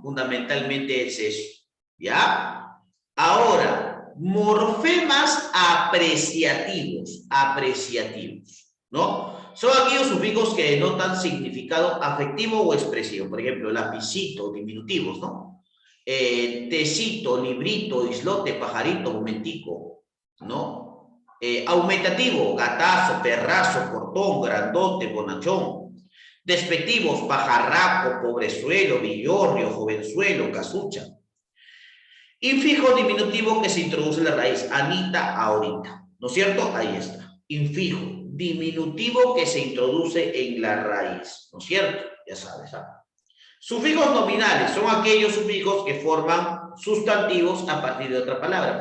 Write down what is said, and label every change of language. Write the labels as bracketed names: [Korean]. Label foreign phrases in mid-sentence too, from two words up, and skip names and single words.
[Spanish] Fundamentalmente es eso, ¿ya? Ahora, morfemas apreciativos, ¿no? Son aquellos sufijos que denotan significado afectivo o expresivo. Por ejemplo, lapicito, diminutivos, ¿no? Tecito, librito, islote, pajarito, momentico, ¿no? Aumentativo, gatazo, perrazo, cortón, grandote, bonachón. Despectivos, pajarraco, pobrezuelo, villorrio, jovenzuelo, casucha. Infijo diminutivo que se introduce en la raíz, Anita, ahorita, ¿no es cierto? Ahí está. Infijo, diminutivo que se introduce en la raíz, ¿no es cierto? Ya sabes, ¿ah? Sufijos nominales son aquellos sufijos que forman sustantivos a partir de otra palabra.